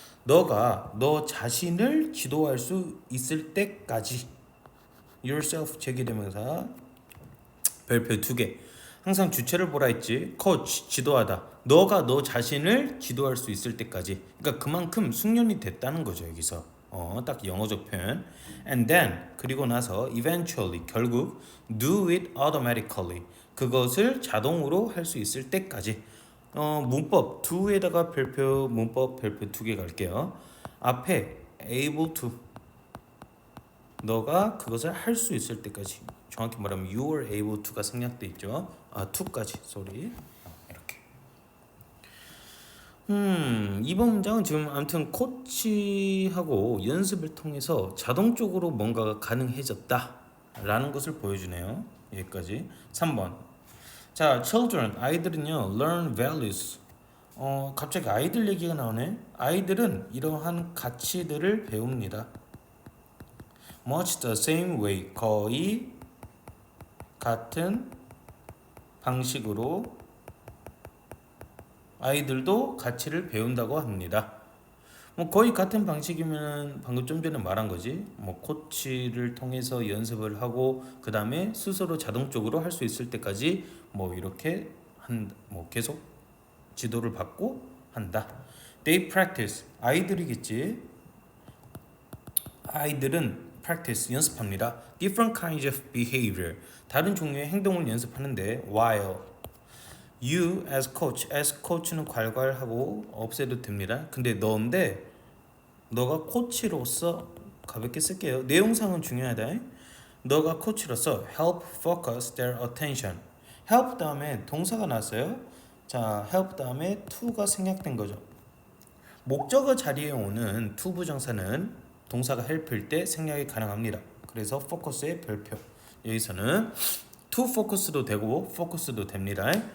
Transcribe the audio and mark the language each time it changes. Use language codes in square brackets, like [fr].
[ko] 너가 너 자신을 지도할 수 있을 때까지. yourself 제기대명사 별표 2개. 항상 주체를 보라 했지. coach 지도하다. 너가 너 자신을 지도할 수 있을 때까지. 그러니까 그만큼 숙련이 됐다는 거죠, 여기서. 딱 영어적 표현. [en] And then [ko] 그리고 나서 [en] eventually 결국 do it automatically. [ko] 그것을 자동으로 할 수 있을 때까지. 문법 do에다가 별표 문법 별표 2개 갈게요. 앞에 able to 너가 그것을 할 수 있을 때까지. 정확히 말하면 you were able to가 생략돼 있죠. to까지 sorry. 이렇게. 이번 문장은 지금 아무튼 코치하고 연습을 통해서 자동적으로 뭔가가 가능해졌다라는 것을 보여주네요. 여기까지. 3번. [en] 자, children [ko] 아이들은요 [en] learn values. [ko] 갑자기 아이들 얘기가 나오네. 아이들은 이러한 가치들을 배웁니다. [en] Much the same way [ko] 거의 같은 방식으로 아이들도 가치를 배운다고 합니다. 뭐 거의 같은 방식이면 방금 좀 전에 말한 거지. 뭐 코치를 통해서 연습을 하고 그 다음에 스스로 자동적으로 할 수 있을 때까지 뭐 이렇게 뭐 계속 지도를 받고 한다. [en] They practice [ko] 아이들이겠지. 아이들은 practice 연습합니다. [en] Different kinds of behavior [ko] 다른 종류의 행동을 연습하는데 [en] while you as coach [ko] 는 괄괄하고 없애도 됩니다. 근데 너가 코치로서 가볍게 쓸게요. 내용상은 중요하다. 너가 코치로서 [en] help focus their attention. [ko] help 다음에 동사가 나왔어요. 자, help 다음에 to가 생략된 거죠. 목적어 자리에 오는 to 부정사는 동사가 help일 때 생략이 가능합니다. 그래서 focus의 별표. 여기서는 to focus도 되고 focus도 됩니다.